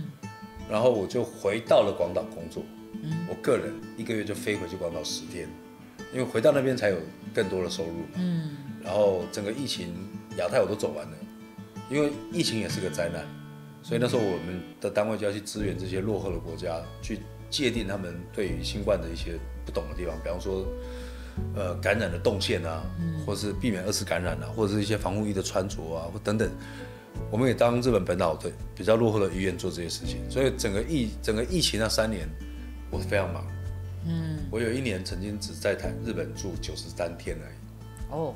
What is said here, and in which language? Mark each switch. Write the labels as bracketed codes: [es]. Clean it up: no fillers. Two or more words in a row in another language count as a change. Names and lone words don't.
[zh] 然後我就回到了廣島工作。我個人1個月就飛回去廣島10天，因為回到那邊才有更多的收入嘛。然後整個疫情亞太我都走完了，因為疫情也是個災難。所以那時候我們的單位就要去支援這些落後的國家，去界定他們對於新冠的一些不懂的地方，比方說，感染的動線啊，或是避免2次感染啊，或者是一些防護衣的穿着啊，或等等，我們也當日本本島的比較落後的醫院做這些事情。所以整個疫情那3年，我非常忙。我有1年曾經只在日本住93天而已。